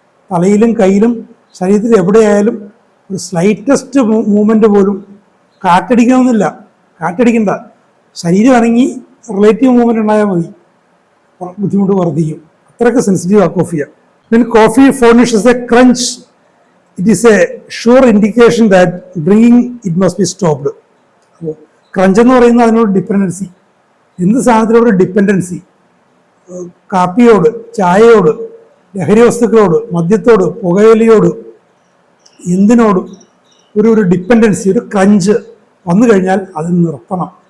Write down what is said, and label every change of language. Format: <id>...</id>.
<ml>തലയിലും കയ്യിലും ശരീരത്തിൽ എവിടെയായാലും ഒരു സ്ലൈറ്റസ്റ്റ് മൂവ്മെൻറ്റ് പോലും, കാറ്റടിക്കണമെന്നില്ല, കാറ്റടിക്കണ്ട, ശരീരം അനങ്ങി റിലേറ്റീവ് മൂവ്മെൻറ്റ് ഉണ്ടായാൽ മതി, ബുദ്ധിമുട്ട് വർദ്ധിക്കും. അത്രയ്ക്ക് സെൻസിറ്റീവാണ് Coffea.</ml> <en>When coffee furnishes a crunch, it is a sure indication that drinking it must be stopped.</en> <ml>അപ്പോൾ ക്രഞ്ച് എന്ന് പറയുന്നത് അതിനോട് ഡിപ്പെൻഡൻസി, എന്ത് സാധനത്തിനോട് ഡിപ്പെൻഡൻസി, കാപ്പിയോട്, ചായയോട്, ലഹരി വസ്തുക്കളോട്, മദ്യത്തോട്, പുകയിലയോട്, എന്തിനോടും ഒരു ഡിപ്പെൻഡൻസി, ഒരു ക്രഞ്ച് വന്നു കഴിഞ്ഞാൽ അത് നിർത്തണം.</ml>